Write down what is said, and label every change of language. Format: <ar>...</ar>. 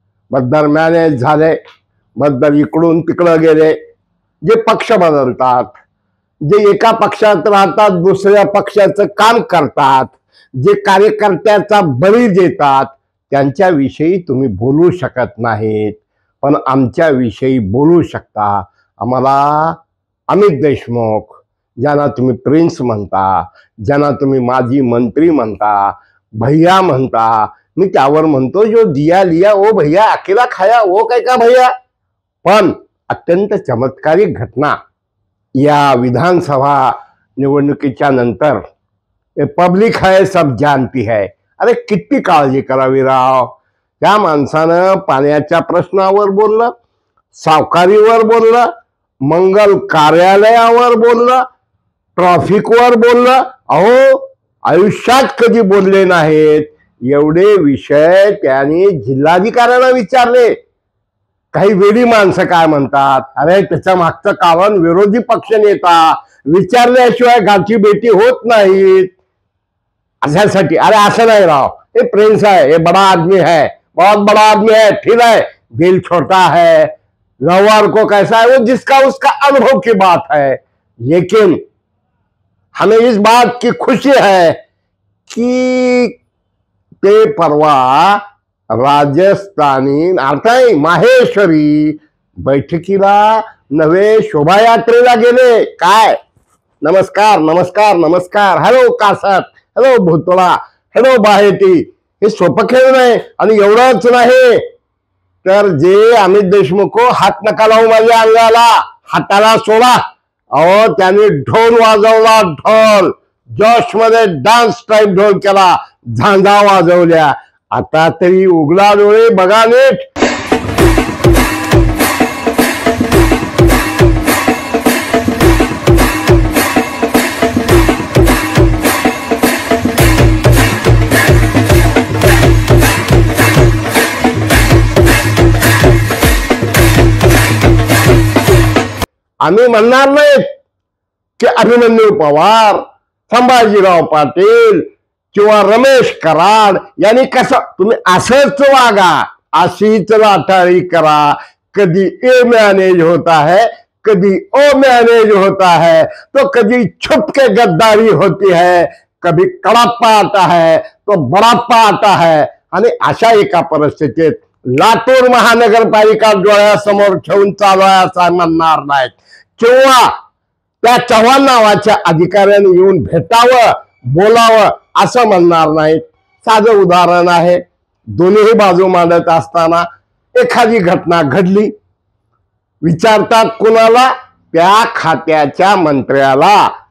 <mr>Baddar manage झाले, बद्दर इकडून तिकडं गेले, जे पक्ष बदलतात, जे एका पक्षात राहतात दुसऱ्या पक्षाचं काम करतात, जे कार्यकर्त्याचा बळी देतात, त्यांच्याविषयी तुम्ही बोलू शकत नाहीत, पण आमच्याविषयी बोलू शकता। आम्हाला अमित देशमुख, ज्यांना तुम्ही प्रिन्स म्हणता, ज्यांना तुम्ही माजी मंत्री म्हणता, भैया म्हणता, मी त्यावर म्हणतो</mr> <hi>जो दिया लिया वो भैया अकेला खाया वो कैका भैया।</hi> <mr>पण अत्यंत चमत्कारिक घटना या विधानसभा निवडणुकीच्या नंतर</mr> <hi>पब्लिक है सब जानती है।</hi> <mr>अरे किती काळजी करावी राव। त्या माणसानं पाण्याच्या प्रश्नावर बोललं, सावकारीवर बोललं, मंगल कार्यालयावर बोललं, ट्रॅफिकवर बोललं। अहो आयुष्यात कधी बोलले नाहीत एवढे विषय त्यांनी जिल्हाधिकाऱ्यांना विचारले। काही वेडी माणसं काय म्हणतात, अरे त्याच्या मागचं कारण विरोधी पक्ष नेता विचारल्याशिवाय गाठी बेटी होत नाहीत अशासाठी। अरे असं नाही राव,</mr> <hi>ये प्रिंस है, ये बड़ा आदमी है, बहुत बड़ा आदमी है, ठीक है, दिल छोटा है, व्यवहार को कैसा है वो जिसका उसका अनुभव की बात है। लेकिन हमें इस बात की खुशी है कि</hi> <mr>ते परवा राजस्थानी अर्थात माहेश्वरी बैठकीला नवे शोभायात्रेला गेले। काय नमस्कार नमस्कार नमस्कार, हॅलो कासत, हॅलो भुतळा, हॅलो बाहेती, हे सोपं खेळ नाही। आणि एवढंच नाही तर जे अमित देशमुख हात नका लावू माझ्या अंगाला, हाताला सोडा। अहो त्यांनी ढोल वाजवला, ढोल जोश मध्ये डान्स टाइप ढोल केला, झांजा वाजवल्या। आता तरी उघडा डोळे बघा नीट। आम्ही म्हणणार नाहीत की अभिमन्यू पवार, संभाजीराव पाटील किंवा रमेश कराड यांनी कसं, तुम्ही असंच वागा, अशीच लाटाळी करा।</mr> <hi>कधी ए मॅनेज होता है, कधी ओ मॅनेज होता है, तो कभी छुप के गद्दारी होती है, कभी कड़प्पा आता है तो बड़प्पा आता है।</hi> <mr>आणि अशा एका परिस्थितीत लातूर महानगरपालिका डोळ्यासमोर ठेवून चालवाय असं म्हणणार नाहीत, किंवा त्या चव्हाण नावाच्या अधिकाऱ्याने येऊन भेटावं, बोलावं असं म्हणणार नाहीत। साधं उदाहरण आहे, दोन्ही बाजू मांडत असताना एखादी घटना घडली, विचारतात कुणाला, त्या खात्याच्या मंत्र्याला।</mr>